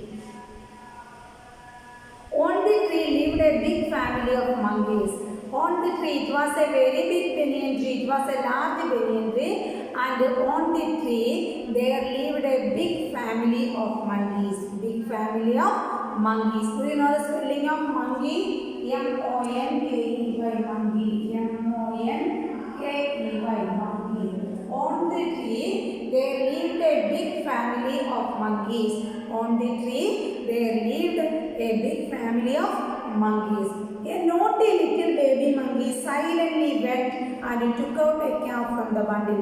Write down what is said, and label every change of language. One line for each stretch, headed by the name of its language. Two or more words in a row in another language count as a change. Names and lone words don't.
English: On the tree lived a big family of monkeys. On the tree, it was a very big banyan tree. It was a large banyan tree, and on the tree there lived a big family of monkeys. Big family of monkeys. Do you know the spelling of monkey? M-O-N-K-E-Y, monkey. M-O-N-K-E-Y, monkey. On the tree there lived a big family of monkeys. On the tree there lived a big family of monkeys. A naughty little baby monkey silently went and took out a cap from the bundle.